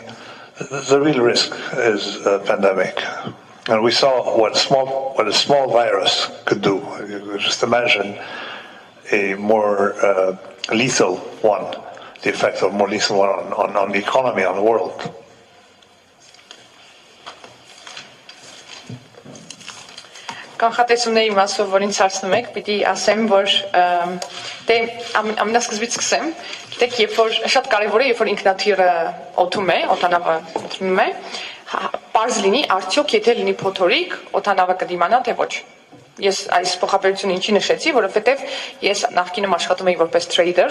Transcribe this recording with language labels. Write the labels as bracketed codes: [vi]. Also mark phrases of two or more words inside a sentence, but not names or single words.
[en] The real risk is a pandemic. And we saw what a small virus could do. You could just imagine a more lethal one. The effect of more lethal one on the economy, on the world. [hy] Կանխատեսումների մասով որին ցածնում եք, պիտի ասեմ, որ դե ամենասկզբից սկսեմ, գիտեք, երբ որ շատ կարևոր է, երբ որ ինքնաթիռը օդում է, օդանավը ընկնում է, պարզ լինի, արդյոք եթե լինի փոթորիկ, օդանավը կդիմանա, թե ոչ։ Ես այս փոխաբերությունը ինչի նշեցի, որովհետև ես նախկինում աշխատում էի որպես trader,